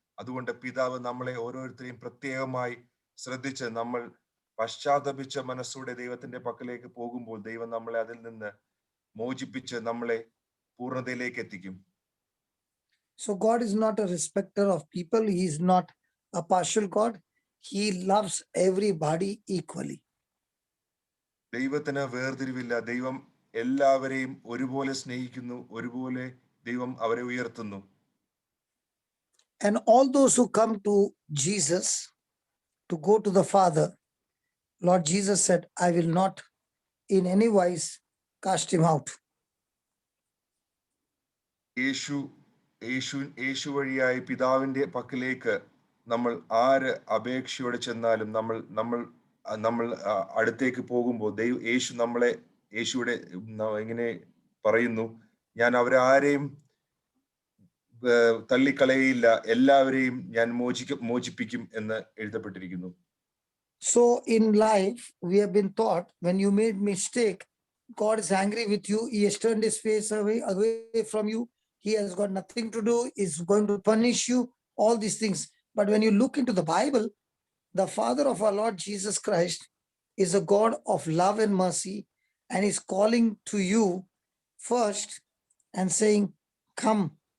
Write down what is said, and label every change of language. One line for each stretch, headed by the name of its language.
Malayalam: അതുകൊണ്ട് പിതാവ് നമ്മളെ ഓരോരുത്തരെയും പ്രത്യേകമായി ശ്രദ്ധിച്ച് നമ്മൾ പശ്ചാത്തപിച്ച മനസ്സോടെ ദൈവത്തിന്റെ പക്കലേക്ക് പോകുമ്പോൾ ദൈവം നമ്മളെ അതിൽ നിന്ന് മോചിപ്പിച്ച് നമ്മളെ പൂർണ്ണതയിലേക്ക് എത്തിക്കും.
English: So God is not a respecter of people. He is not a partial God. He loves everybody equally.
Malayalam: ദൈവത്തിന് വേർതിരിവില്ല. ദൈവം എല്ലാവരെയും ഒരുപോലെ സ്നേഹിക്കുന്നു, ഒരുപോലെ ദൈവം അവരെ ഉയർത്തുന്നു.
English: And all those who come to Jesus to go to the Father, Lord Jesus said, I will not in any wise cast him out.
Malayalam: യേശു വഴിയായി പിതാവിന്റെ പക്കലേക്ക് നമ്മൾ ആര് അപേക്ഷയോടെ ചെന്നാലും നമ്മൾ അടുത്തേക്ക് പോകുമ്പോൾ യേശുവിടെ ഇങ്ങനെ പറയുന്നു, ഞാൻ അവരെ ആരെയും തള്ളിക്കളയില്ല, എല്ലാവരെയും ഞാൻ മോചിപ്പിക്കും എന്ന് എഴുതപ്പെട്ടിരിക്കുന്നു.
English: So in life, we have been taught when you made mistake, God is angry with you. He has turned his face away from you. He has got nothing to do. He's going to punish you, all these things. But when you look into the Bible, the Father of our Lord Jesus Christ is a God of love and mercy, and is calling to you first and saying, come.